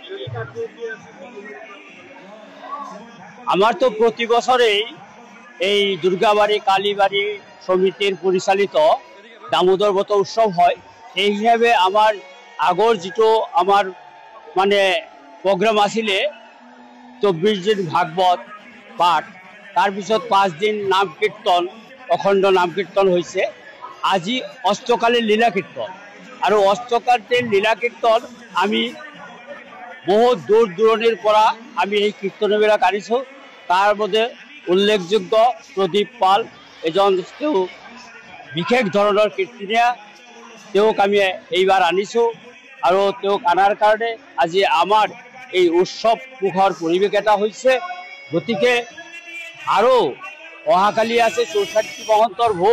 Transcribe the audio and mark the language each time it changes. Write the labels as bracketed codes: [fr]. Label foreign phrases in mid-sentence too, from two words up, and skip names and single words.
[bn] আমার তো প্রতি বছরেই এই দুর্গাবাড়ি কালীবাড়ি সমিতির পরিচালিত দামোদর ব্রত উৎসব হয়। [as] এই হিসাবে আমার আগৰ যেটো আমার মানে প্রোগ্রাম আছিলে 24 দিন ভাগবত পাঠ, তাৰপিছত 5 দিন নাম কীর্তন, অখণ্ড নাম কীর্তন হয়েছে। আজি অষ্টকালীন লীলা কীর্তন, আর অষ্টকালীন লীলা কীর্তন আমি বহুত দূর দূৰণিৰ পৰা আমি এই কীর্তনবিলাক আনিছোঁ। তাৰ মধ্যে উল্লেখযোগ্য প্রদীপ পাল এজন বিশেষ ধৰণৰ কীৰ্তনীয়া, তেওঁক আমি এইবাৰ আনিছোঁ। আৰু তেওঁক আনাৰ কাৰণে আজি আমাৰ এই উৎসৱ মুখৰ পৰিৱেশ এটা হৈছে। গতিকে আৰু অহাকালি আছে 64 মহন্তৰ ভোগ।